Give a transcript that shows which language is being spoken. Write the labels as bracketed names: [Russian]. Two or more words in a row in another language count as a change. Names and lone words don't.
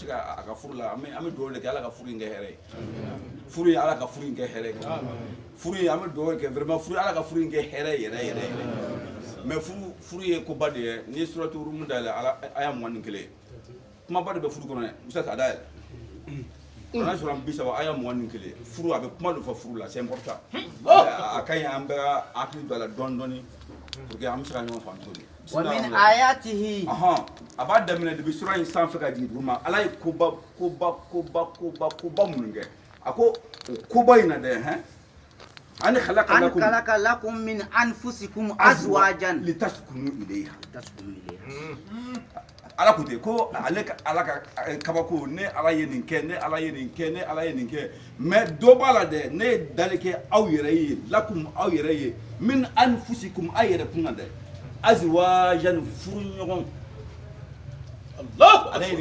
[Bambara] a ka furu la an bɛ dugawu de kɛ ala ka furu in kɛ hɛrɛ ye furu ye ala ka furu in kɛ hɛrɛ ye furu ye an bɛ dugawu kɛ vraiment furu ye ala ka furu in kɛ hɛrɛ yɛrɛ yɛrɛ mais furu ye koba de ye n'i ye suratu Rum dayɛlɛ aya 21 kumaba de bɛ furu kɔnɔ dɛ musa k'a dayɛlɛ n'a sɔrɔ an 30 aya 21 furu a bɛ kuma de fɔ furu la [French] c'est important [Bambara] a ka ɲi an bɛɛ ka hakili don a la dɔɔni dɔɔni [French] pour que [Bambara] an bɛ se ka ɲɔgɔn faamu cogo di [Arabic] ومن آياته [Bambara] a b'a daminɛ depuis sura in sanfɛ ka jigin duguma ala ye koba minnu kɛ a ko koba in na dɛ an [Arabic] خلق لكم من أنفسكم أزواجا لتسكنوا إليها [Bambara] ala ko ten ko ale ka kabako ne ala ye nin kɛ ne ala ye nin kɛ ne ala ye nin kɛ mais dɔ b'a la dɛ ne ye dali kɛ aw yɛrɛ ye lakum aw yɛrɛ ye [Arabic] من أنفسكم [Bambara] aw yɛrɛ kun na dɛ azwajan furu ɲɔgɔn Allah ale ye